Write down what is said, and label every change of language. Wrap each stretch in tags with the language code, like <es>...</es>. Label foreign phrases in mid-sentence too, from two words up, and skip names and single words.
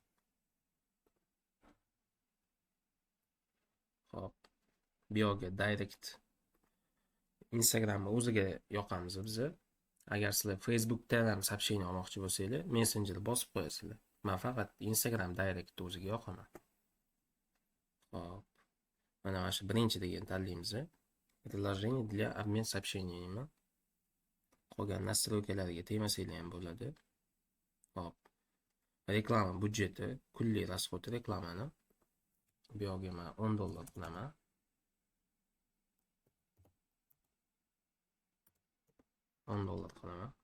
<uz>Hop, bu yerga direct Instagramni o'ziga yoqamiz biz. Agar sizlar Facebookdan ham сообщение olmoqchi bo'lsanglar, Messenger bosib qo'yasizlar. Men faqat Instagram direct o'ziga yoqaman. Hop. Mana shu birinchi degan tanlaymiz.</uz> <ru>Предложение для обмен сообщениями.</ru> <uz>Qolgan настройкалariga tegmasanglar ham bo'ladi. Hop. Reklama budjeti, kulli расход reklamani. Bu yerga men $10 qilaman. $10 qilaman.</uz>